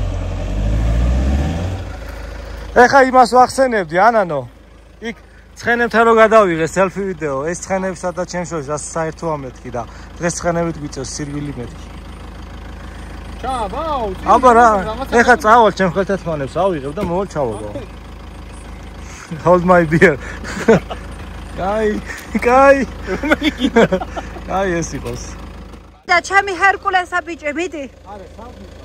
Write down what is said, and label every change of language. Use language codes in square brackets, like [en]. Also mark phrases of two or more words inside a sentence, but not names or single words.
[ka] ეხა იმას ვახსენებდი ანანო იქ ცხენებთან რო გადავიღე სელფი ვიდეო ეს ცხენებსა და ჩემს შორის რა საერთოა მეთქი და დღეს ცხენებით გვიწევს სირვილი მეთქი ჩაბაუ აბა რა ეხა წავალ ჩემ ხელთათმანებს ავიღებ და მოვალ ჩავაგო [en] hold my beer [ka] Kai, რომელი გინდა? Kai ეს იყოს. და ჩემი ჰერკულესა ბიჭი, მიდი. არა, სამი.